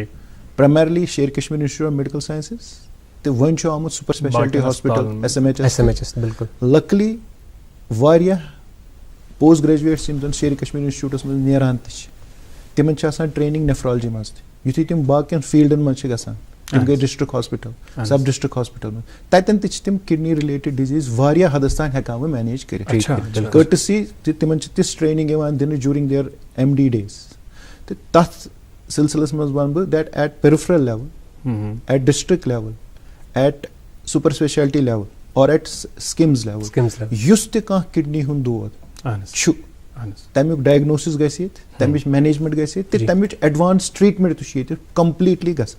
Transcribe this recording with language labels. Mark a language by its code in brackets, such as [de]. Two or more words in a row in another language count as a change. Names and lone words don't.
[ks] پرایمرلی شیر کشمیر انسٹیٹیوٹ آف میڈیکل سائنسز، تہٕ وۄنۍ چھُ آمُت [en] super speciality hospital [ks] SMHS. لکلی واریاہ [en] post graduates [ks] یِم زن شیر کشمیر انسٹیٹیوٹس منٛز نیران تہِ چھِ، تِمن چھِ آسان [en] training nephrology [ks] منٛز تہِ. یُتھُے تِم باقین فیٖلڈن منٛز چھِ گژھان، تِم گٔے [en] district hospital, sub district hospital [ks] منٛز، تتٮ۪ن تہِ چھِ تِم [en] kidney related disease [ks] واریاہ حدس تام ہٮ۪کان وۄنۍ مینیج کٔرِتھ. کٔرٹسی تہِ تِمن چھِ تِژھ ٹریننگ یِوان دِنہٕ [en] during their MD days. [ks] تہٕ تتھ سلسلس منٛز ونہٕ بہٕ [en] that at peripheral level, at district level, at super speciality level or at SKIMS level, [ks] یُس تہِ کانٛہہ کڈنی ہُنٛد دود چھُ، تمیُک ڈایگنوسِس گژھِ ییٚتہِ، تمِچ مینیجمنٹ گژھِ ییٚتہِ تہٕ تمِچ [en] advance treatment [ks] تہِ چھُ ییٚتہِ کمپلیٖٹلی گژھان.